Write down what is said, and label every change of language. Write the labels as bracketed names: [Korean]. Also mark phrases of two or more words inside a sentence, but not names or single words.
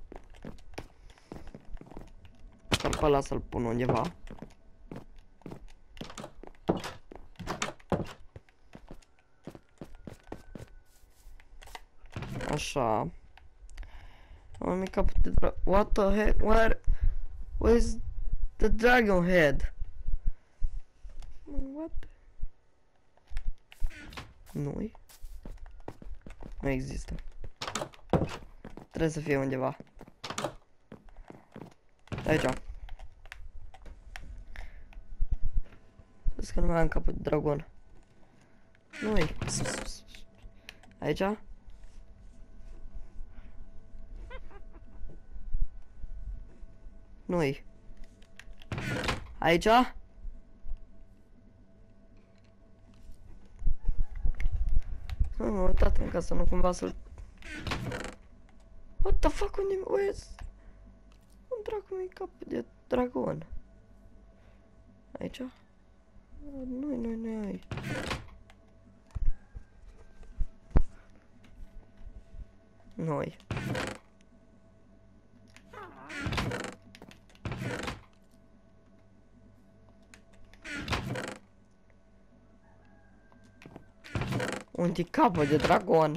[Romanian] Dar pe ăla să-l pun undeva. Așa. Am mic capul de dragon. [English] What the heck? Where is the dragon head? What? [Romanian] Nu-i? Nu există. Trebuie să fie undeva. Aici. Vezi că nu mai am capul de dragon. Nu-i. Aici? Nu-i. Aici? Nu, m-am uitat în casă, nu cumva să-l... [English] What the fuck, [Romanian] unde mi... Un dracu mi-i cap de dragon. Aici? Nu-i aici. Nu-i. Unde-i capul de dragon?